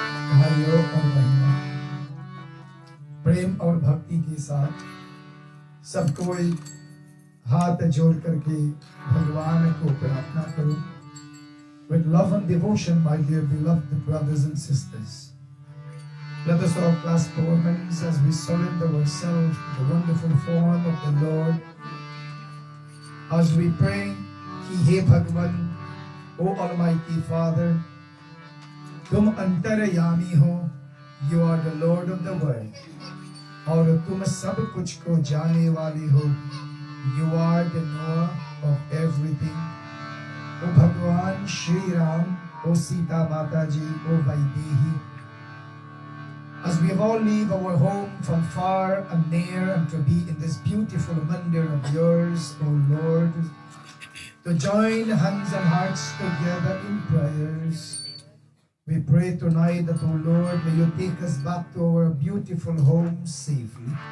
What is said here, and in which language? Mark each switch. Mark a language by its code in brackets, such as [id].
[hi] भाइयों और बहनों, प्रेम और भक्ति के साथ सब कोई हाथ जोड़ करके भगवान को प्रार्थना करो। [en] With love and devotion, my dear beloved brothers and sisters, let us all clasp our hands as we surrender ourselves to the wonderful form of the Lord. As we pray, [hi] कि हे भगवान, [en] O Almighty Father, [hi] तुम अंतर्यामी हो, [en] you are the Lord of the world, [hi] और तुम सब कुछ को जाने वाले हो, [en] you are the knower of everything. [hi] ओ भगवान श्री राम, ओ सीता माता जी, ओ Vaidehi, [en] As we all leave our home from far and near and to be in this beautiful mandir of yours, O Lord, to join hands and hearts together in prayers. We pray tonight that, O Lord, may you take us back to our beautiful home safely.